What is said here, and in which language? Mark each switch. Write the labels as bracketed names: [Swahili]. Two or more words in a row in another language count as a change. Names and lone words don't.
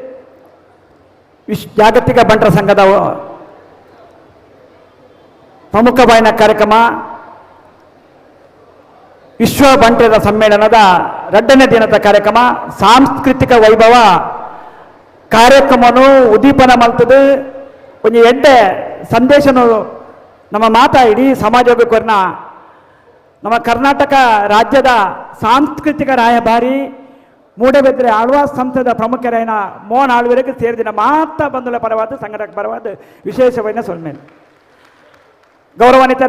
[Kannada] ಜಾಗತಿಕ ಬಂಟರ ಸಂಘದ ಪ್ರಮುಖವಾದ ಕಾರ್ಯಕ್ರಮ ವಿಶ್ವ ಬಂಟರ ಸಮ್ಮೇಳನದ 2ನೇ ದಿನದ ಕಾರ್ಯಕ್ರಮ ಸಾಂಸ್ಕೃತಿಕ ವೈಭವ ಕಾರ್ಯಕ್ರಮವನ್ನು ಉದ್ದೀಪನ ಮಾಡ್ತದೆ. [Tulu] ಒಂದು ಎಡ್ಡೆ ಸಂದೇಶನು ನಮ್ಮ ಮಾತಾ ಇಡೀ ಸಮಾಜಕ್ಕೆ ಕೊರ್ನ ನಮ್ಮ ಕರ್ನಾಟಕ ರಾಜ್ಯದ ಸಾಂಸ್ಕೃತಿಕ ರಾಯಭಾರಿ ಮೂಡಬಿದ್ರೆ ಆಳ್ವಾಸ್ ಸಂಸ್ಥೆದ ಪ್ರಮುಖರಾಯನ ಮೋಹನ್ ಆಳ್ವರಿಗೆ ಸೇರಿದಿನ ಮಾತಾ ಬಂಧುಗಳ ಪರವಾದ ಸಂಘಟಕ ಪರವಾದ ವಿಶೇಷವಾದ ಸೊಲ್ಮೇಲೆ ಗೌರವಾನ್ವಿತರೆ.